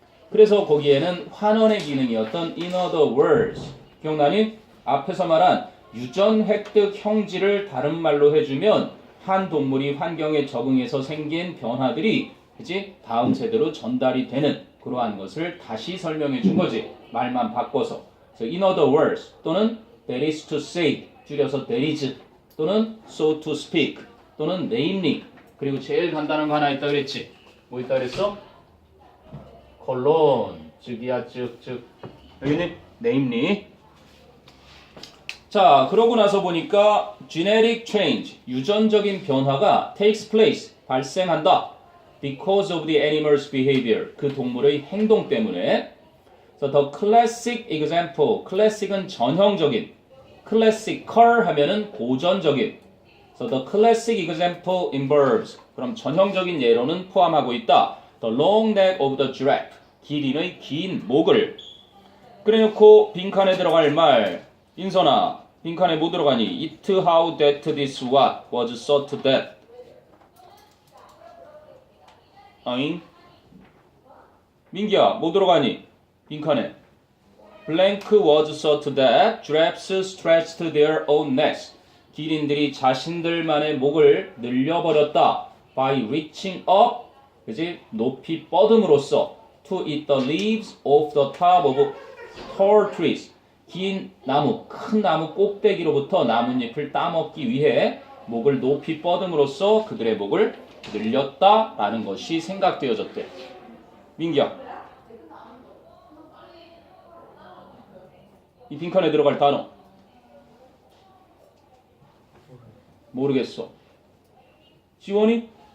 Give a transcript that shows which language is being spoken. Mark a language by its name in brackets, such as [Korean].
[Korean] 그래서 거기에는 환원의 기능이었던 [English] in other words, [Korean] 기억나니? 앞에서 말한 유전 획득 형질을 다른 말로 해주면 한 동물이 환경에 적응해서 생긴 변화들이 그치? 다음 세대로 전달이 되는 그러한 것을 다시 설명해 준 거지. 말만 바꿔서. [English] So in other words 또는 that is to say, 줄여서 that is, 또는 so to speak, 또는 namely. [Korean] 그리고 제일 간단한 거 하나 있다 그랬지. 뭐 있다 그랬어? 콜론, 즉이야, 즉. 여기는 [English] namely. [Korean] 자, 그러고 나서 보니까 [English] genetic change, [Korean] 유전적인 변화가 [English] takes place, [Korean] 발생한다. [English] because of the animal's behavior, [Korean] 그 동물의 행동 때문에. [English] So the classic example, classic은 [Korean] 전형적인, [English] classical [Korean] 하면은 고전적인. [English] So the classic example involves, [Korean] 그럼 전형적인 예로는 포함하고 있다. [English] The long neck of the giraffe, [Korean] 기린의 긴 목을. 그래놓고 빈칸에 들어갈 말, 인선아, 빈칸에 뭐 들어가니? [English] It how that this what was thought that. [Korean] 아잉? 민기야, 뭐 들어가니? 빈칸에. [English] Blank was thought that giraffes stretched their own necks. [Korean] 기린들이 자신들만의 목을 늘려버렸다. [English] By reaching up, [Korean] 그지? 높이 뻗음으로써 [English] to eat the leaves off the top of tall trees. [Korean] 긴 나무, 큰 나무 꼭대기로부터 나뭇잎을 따먹기 위해 목을 높이 뻗음으로써 그들의 목을 늘렸다라는 것이 생각되어졌대. 민기야, 이 빈칸에 들어갈 단어 모르겠어. 지원이?